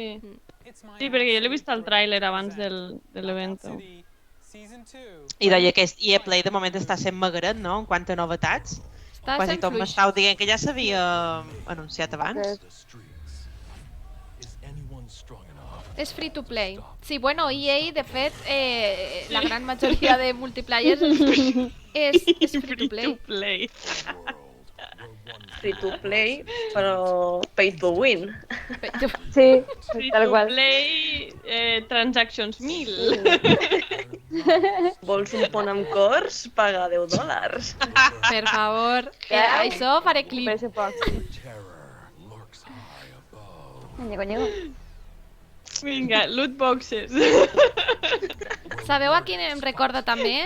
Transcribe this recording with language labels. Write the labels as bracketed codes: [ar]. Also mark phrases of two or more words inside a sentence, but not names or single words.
[ca] Sí, perquè jo l'he vist al tràiler abans de l'event. I deia que EA Play de moment està sent magret, no?, en quant a novetats. Està Quasi sent tot fluix. m'estàu dient que ja s'havia anunciat abans. És [en] free to play. [ca] Sí, bueno, EA, de fet, la gran majoria de multiplayers és [en] free to play. Free to play, [ca] però [en] pay to win. [ca] Sí, [en] Free [ca] tal [en] to [ca] qual. [en] play, transactions 1000. [ca] Vols un pont amb cors? Paga $10. Per favor. Això faré clip. Pressupost. Ñego, ñego. [en] Vinga, loot boxes. [ca] Sabeu a quin em recorda també?